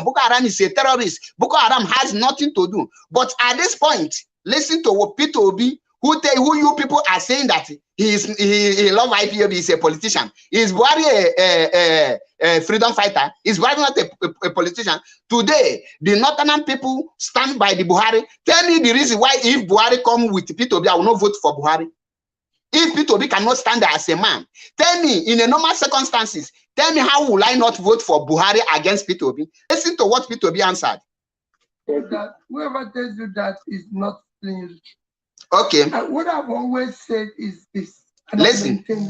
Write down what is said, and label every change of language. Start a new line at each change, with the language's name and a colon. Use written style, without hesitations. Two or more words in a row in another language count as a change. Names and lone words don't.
English: Boko Haram is a terrorist. Boko Haram has nothing to do. But at this point, listen to what Peter Obi, who you people are saying that he love IPOB, is a politician. Is Buhari a freedom fighter? Is Buhari not a politician? Today, the Northern people stand by the Buhari. Tell me the reason why if Buhari come with Peter Obi, I will not vote for Buhari. If Peter Obi cannot stand there as a man, tell me, in a normal circumstances, tell me how will I not vote for Buhari against Peter Obi? Listen to what Peter Obi answered. That whoever tells you that is not saying. Okay. What I've always said is this. Listen.